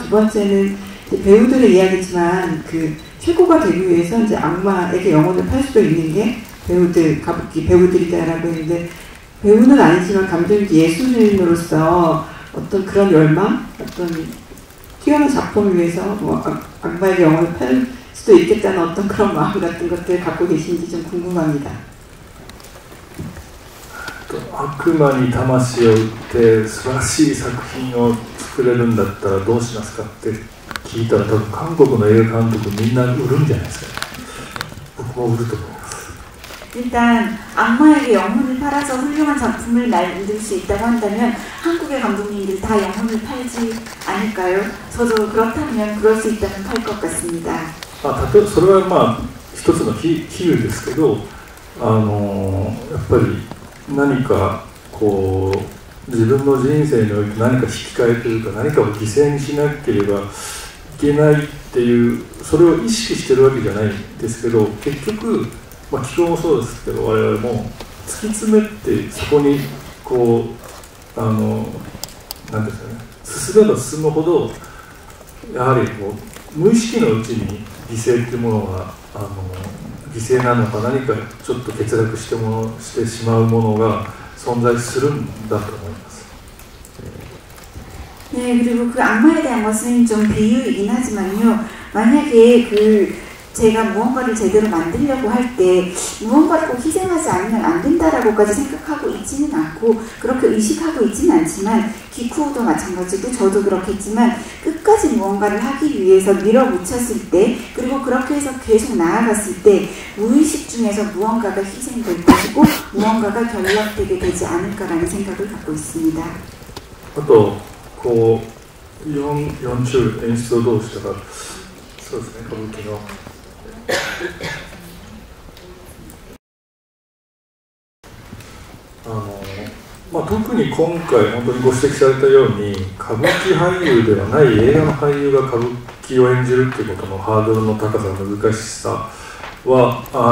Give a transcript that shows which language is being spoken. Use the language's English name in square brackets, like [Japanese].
[Korean] 두 번째는 배우들의 이야기지만 그 최고가 되기 위해서 이제 악마에게 영혼을 팔 수도 있는 게 가부키 배우들이다라고 했는데, 배우는 아니지만 감독님 예술인으로서 어떤 그런 열망, 어떤 뛰어난 작품을 위해서 뭐 악마에게 영혼을 팔 수도 있겠다는 어떤 그런 마음 같은 것들 갖고 계신지 좀 궁금합니다. [Japanese] 悪魔に魂を売って素晴らしい作品を作れるんだったらどうしますかって聞いたら、多分韓国の映画監督みんな売るんじゃないですかね。僕も売ると思います。 [Korean] 일단 악마에게 영혼을 팔아서 훌륭한 작품을 만들 수 있다고 한다면 한국의 감독님들 다 영혼을 팔지 않을까요? 저도 그렇다면 그럴 수 있다면 팔 것 같습니다. [Japanese] それはまあ一つの比喩ですけど、やっぱり何かこう自分の人生において何か引き換えというか何かを犠牲にしなければいけないっていう、それを意識してるわけじゃないんですけど、結局気候もそうですけど我々も突き詰めてそこにこうなんですかね、進めば進むほどやはりこう無意識のうちに犠牲っていうものが犠牲なのか何かちょっと欠落してしまうものが存在するんだと思います。 [Korean] 네, 그리고 그 악마에 대한 것은 좀 비유이긴 하지만요. 만약에 제가 무언가를 제대로 만들려고 할 때 무언가를 꼭 희생하지 않으면 안 된다라고까지 생각하고 있지는 않고 그렇게 의식하고 있지는 않지만, 기쿠도 마찬가지고 저도 그렇겠지만 끝까지 무언가를 하기 위해서 밀어붙였을 때, 그리고 그렇게 해서 계속 나아갔을 때 무의식 중에서 무언가가 희생될 것이고 무언가가 결락되게 되지 않을까라는 생각을 갖고 있습니다. 또 연출 [Japanese] 演出をどうしたか、そうですね、歌舞伎の特に今回本当にご指摘されたように歌舞伎俳優ではない映画の俳優が歌舞伎を演じるっていうことのハードルの高さ、難しさは